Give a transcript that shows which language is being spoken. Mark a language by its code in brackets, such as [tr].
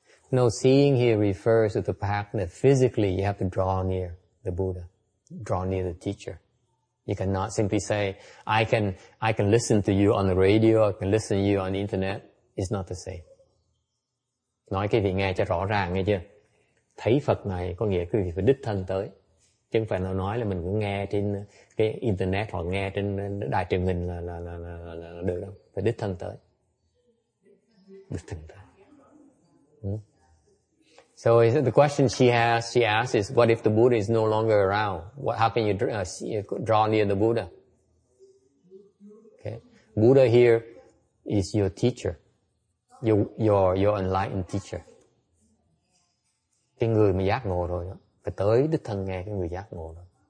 [en] No, seeing here refers to the fact that physically you have to draw near the Buddha, draw near the teacher. You cannot simply say, I can listen to you on the radio, I can listen to you on the internet. It's not the same. [vi] Nói cái vị nghe cho rõ ràng, nghe chưa? Thấy Phật này có nghĩa quý vị phải đích thân tới. Chứ không phải nào nói là mình cũng nghe trên cái internet hoặc nghe trên đài truyền hình là được đâu. Phải đích thân tới. Đích thân tới. [en] So the question she asks is, what if the Buddha is no longer around? How can you draw near the Buddha? Okay. Buddha here is your teacher. Your enlightened teacher. [vi] Cái người mà giác ngộ rồi đó, phải tới đích thân nghe cái người giác ngộ đó.